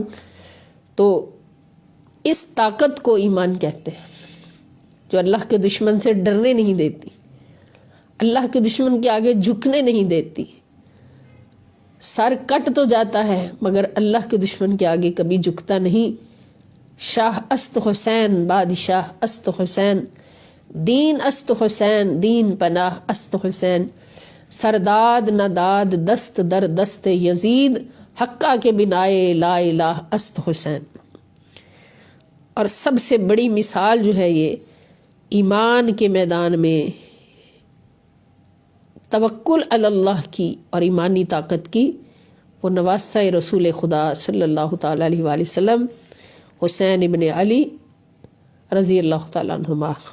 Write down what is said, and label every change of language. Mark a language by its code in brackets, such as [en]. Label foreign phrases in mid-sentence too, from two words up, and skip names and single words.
[ur] تو اس طاقت کو ایمان کہتے ہیں جو اللہ کے دشمن سے ڈرنے نہیں دیتی، اللہ کے دشمن کے آگے جھکنے نہیں دیتی. سر کٹ تو جاتا ہے مگر اللہ کے دشمن کے آگے کبھی جھکتا نہیں. [fa] شاہ است حسین، بادشاہ است حسین، دین است حسین، دین پناہ است حسین، سرداد نداد دست در دست یزید، حقہ کے بنائے لا الہ است حسین. [ur] اور سب سے بڑی مثال جو ہے یہ ایمان کے میدان میں [ar] توکل علی اللہ [ur] کی اور ایمانی طاقت کی، وہ نواسہ رسول خدا [ar] صلی اللہ تعالیٰ علیہ وآلہ وسلم [ur] حسین ابن علی [ar] رضی اللہ تعالیٰ عنہما.